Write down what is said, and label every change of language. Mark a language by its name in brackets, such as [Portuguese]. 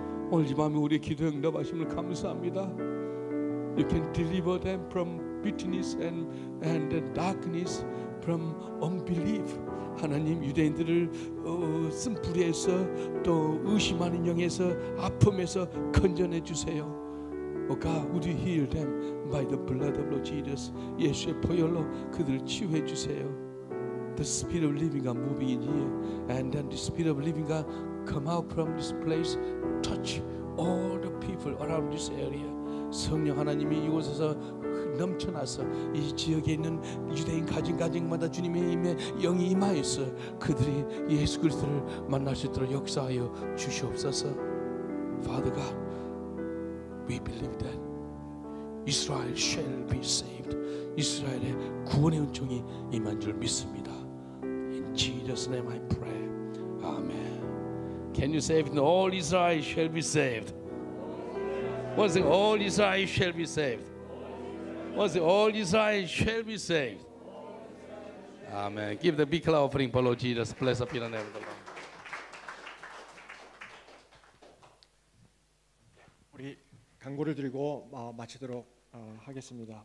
[Korean] 오늘 이 밤에 우리의 기도 응답하심을 감사합니다. [English] You can deliver them from bitterness and darkness, from unbelief. [Korean] 하나님 유대인들을 쓴뿌리에서 또 의심하는 영에서 아픔에서 건져내 주세요. [English] Oh God, would you heal them by the blood of Lord Jesus? [Korean] 예수의 보혈로 그들을 치유해 주세요. [English] The Spirit of living God moving in here, and then the Spirit of living God come out from this place, touch all the people around this area. [Korean] 성령 하나님이 이곳에서 넘쳐나서 이 지역에 있는 유대인 가정마다 주님의 임의 영이 임하여서 그들이 예수 그리스도를 만날 수 있도록 역사하여 주시옵소서. [English] Father God, we believe that Israel shall be saved. [Korean] 이스라엘의 구원의 은총이 임한 줄 믿습니다. [English] In Jesus' name I pray. Amen. Can you say it? All Israel shall be saved. Once again, all Israel shall be saved. Once again, all Israel shall be saved. Amen. Give the big clap offering for Lord Jesus. Bless up in the name of the Lord. [Korean] 우리 간구를 드리고 마치도록 하겠습니다.